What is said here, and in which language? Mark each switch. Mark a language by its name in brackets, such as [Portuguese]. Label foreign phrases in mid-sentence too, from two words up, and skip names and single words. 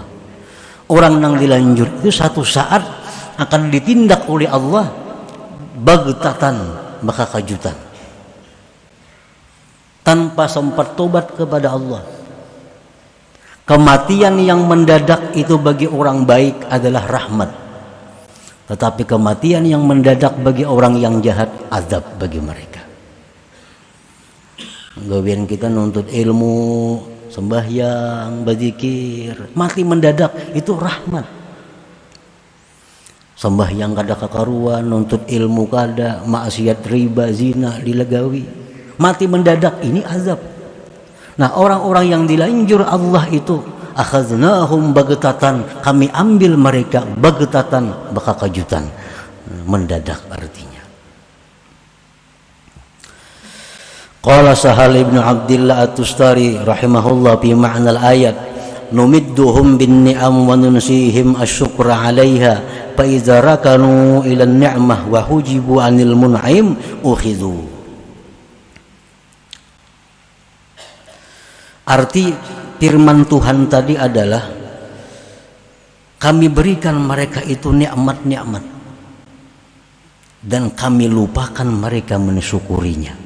[Indonesian] Orang yang dilanjur itu satu saat akan ditindak oleh Allah bagtatan, maka kejutan. Tanpa sempat tobat kepada Allah. Kematian yang mendadak itu bagi orang baik adalah rahmat. Tetapi kematian yang mendadak bagi orang yang jahat azab bagi mereka. [Banjar] Gawian kita nuntut ilmu, sembahyang, berzikir, mati mendadak itu rahmat. Sembahyang kada kakaruan, nuntut ilmu kada, maksiat riba, zina dilegawi, [Indonesian] mati mendadak ini azab. Nah orang-orang yang dilanjur Allah itu [Arabic] أخذناهم بغتة, [Indonesian] kami ambil mereka bagtatan, baka kejutan, mendadak artinya. [Arabic] قال سهل بن عبد الله التستري رحمه الله في معنى الآية نمدهم بالنعم وننسيهم الشكر عليها فإذا ركنوا إلى النعمة وحجبوا عن المنعم أخذوا. [Indonesian] Arti firman Tuhan tadi adalah kami berikan mereka itu nikmat-nikmat dan kami lupakan mereka mensyukurinya.